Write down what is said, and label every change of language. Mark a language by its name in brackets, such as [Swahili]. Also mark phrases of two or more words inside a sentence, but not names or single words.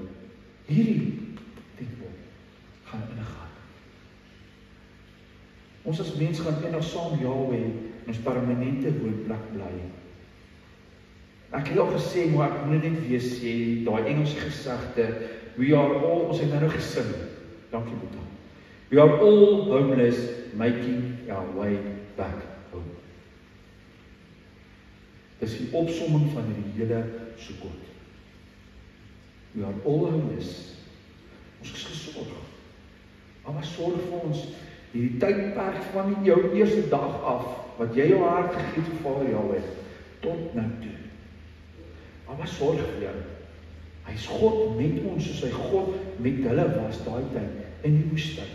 [Afrikaans] Hierdie tempel gaan ingaan. Ons as mens gaan eendag saam Jahweh in ons permanente woonplek bly. Ek het al gesê, maar ek moet net weer sê, daai Engelse gesegde, [English] we are all, [Afrikaans] ons het nou gesing, dankie Boeta. [English] We are all homeless, making our way back home. [Afrikaans] Dis die opsomming van die hele Sukkot. [English] We are all homeless. [Afrikaans] Ons is gesorg. Maar sorg vir ons, hierdie tydperk van jou eerste dag af, wat jy jou hart gegee het vir Vader Jahweh, tot nou toe. Maar sorg vir jou. Hy is God met ons, soos hy God met hulle was daai tyd in die woestyn.